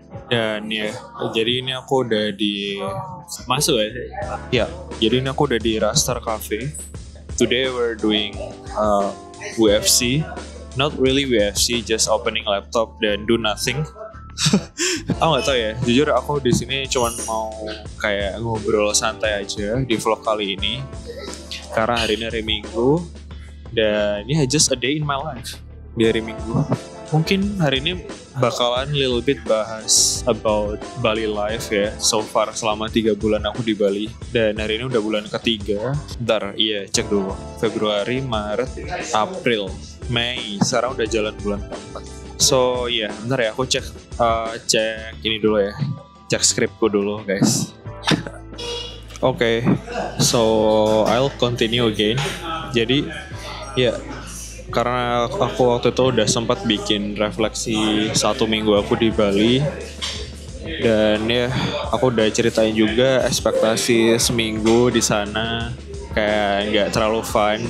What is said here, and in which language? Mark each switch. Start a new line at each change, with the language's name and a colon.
Indonesian: Dan ya, jadi ini aku udah di masuk ya. Ya, jadi ini aku udah di Rastar Cafe.
English: Today we're doing UFC. Not really UFC, just opening laptop dan do nothing.
Indonesian: Aku nggak tahu ya, jujur aku di sini cuman mau kayak ngobrol santai aja di vlog kali ini. Karena hari ini hari Minggu dan ya
English: just a day in my life
Indonesian: di hari Minggu. Mungkin hari ini bakalan
English: little bit
Indonesian: bahas
English: about Bali life
Indonesian: ya. So far selama 3 bulan aku di Bali. Dan hari ini udah bulan ketiga. Bentar, iya cek dulu. Februari, Maret, April, Mei. Sekarang udah jalan bulan keempat. So ya, bentar ya aku cek ini dulu ya. Cek skripku dulu guys.
English: Oke, so I'll continue again.
Indonesian: Jadi ya, karena aku waktu itu udah sempat bikin refleksi 1 minggu aku di Bali. Dan ya, aku udah ceritain juga ekspektasi seminggu di sana kayak nggak terlalu fun.